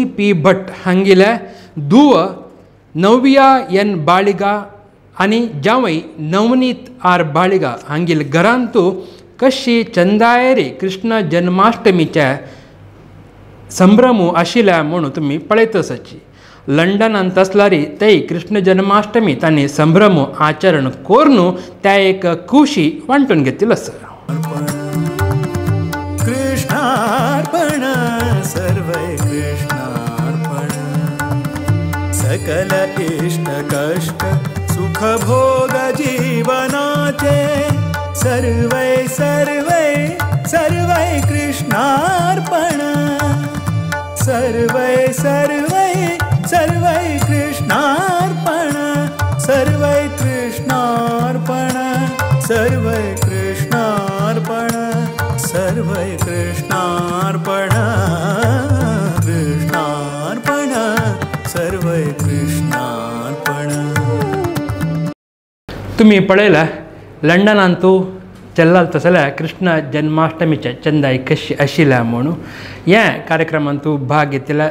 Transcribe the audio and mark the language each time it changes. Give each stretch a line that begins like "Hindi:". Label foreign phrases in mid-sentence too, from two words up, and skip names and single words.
Konkani: पी भट हांगेल्या धुव नव्या एन बाळिगा आनी जावई नवनीत आर बाळिगा हांगेल घरांत कशी चंदायरी कृष्ण जन्माष्टमीचे संभ्रम आशिल्ल्या म्हणून तुमी पळयत आसाची लंडनांत आसल्यारी ते कृष्ण जन्माष्टमी तांणी संभ्रम आचरण करून त्या एक खुशी वांटून घेतिल्लो आसा कृष्णार्पण सर्वै कृष्णार्पण सकल इष्ट कष्ट सुख भोग जीवनाचे सर्वै सर्वै सर्वै कृष्णार्पण सर्वै सर्वै सर्वै कृष्णार्पण सर्वै कृष्णार्पण सर्वै कृष्णार्पण सर्वै कृष्णार्पण कृष्णार्पण सर्वै कृष्णार्पण तुम्ही पळयला लंडनांत चल्लाल तसल्या कृष्ण जन्माष्टमीचे चंदाय कशी आशिल्ल्या म्हणून ह्या कार्यक्रमांत भाग घेतिल्ल्या